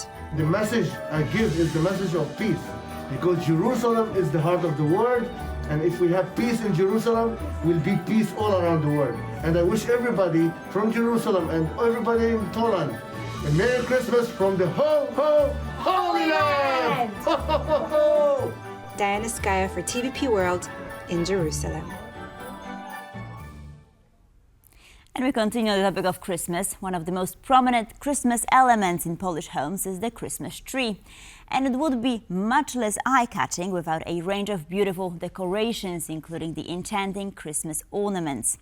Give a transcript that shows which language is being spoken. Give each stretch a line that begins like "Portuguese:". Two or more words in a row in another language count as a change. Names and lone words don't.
English: The message I give is the message of peace, because Jerusalem is the heart of the world, and if we have peace in Jerusalem, will be peace all around the world. And I wish everybody from Jerusalem and everybody in Poland a Merry Christmas from the Holy Land! Ho, ho, ho, ho! Diana Skaya for TVP World in Jerusalem. And we continue the topic of Christmas. One of the most prominent Christmas elements in Polish homes is the Christmas tree. And it would be much less eye-catching without a range of beautiful decorations, including the enchanting Christmas ornaments.